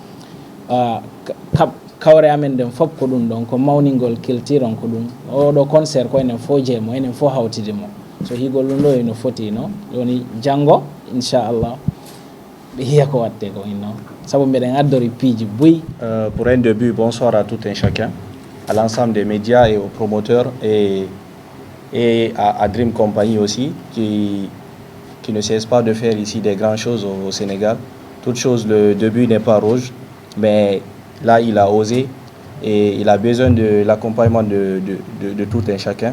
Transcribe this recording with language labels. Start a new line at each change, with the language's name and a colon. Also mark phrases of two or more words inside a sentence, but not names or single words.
Fula: kawre amen den fof ko ɗum ɗon ko mawningol culture on ko ɗum oɗo concert ko enen fo jeemo enen fo hawtide mo so higol ɗum ɗo eno foti no joni janggo inchallah ɓe hiya ko watte ko inno sabu mbiɗen addori piiji buy.
French: Pour un début, bonsoir à tout un chacun, à l'ensemble des médias et aux promoteurs et à Dream Company aussi qui ne cesse pas de faire ici des grandes choses au Sénégal. Toute chose, le début n'est pas rouge, mais là, il a osé et il a besoin de l'accompagnement de tout un chacun.